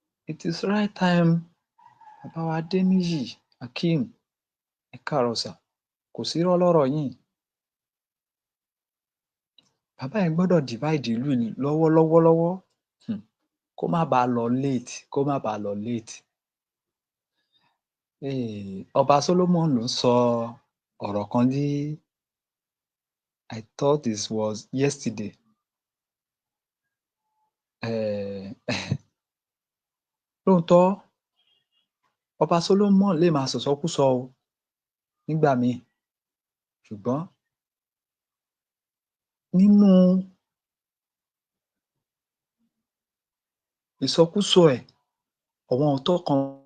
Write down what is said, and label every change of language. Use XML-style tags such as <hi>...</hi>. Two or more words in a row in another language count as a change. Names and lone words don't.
<en>It is right time.</en> <yo>Bàbá wa Adéníyì Akeem, ẹ káàárọ̀ sà. Kò sí irọ́ lọ́rọ̀ yín. Bàbá yẹn gbọ́dọ̀ divide ìlú yìí lọ́wọ́, lọ́wọ́, lọ́wọ́. Hmm. Kó má bàa lọ late, kó má bàa lọ late. Eh, Ọba Solomon ló sọ ọ̀rọ̀ kan ní</yo> <en>I thought this was yesterday.</en> <yo>Eh, lóòótọ́, Ọba Solomon lè máa sọ̀sọ́kúsọ o nígbà míì, ṣùgbọ́n nínú ìsọkúsọ ẹ̀, àwọn òótọ́ kan</yo>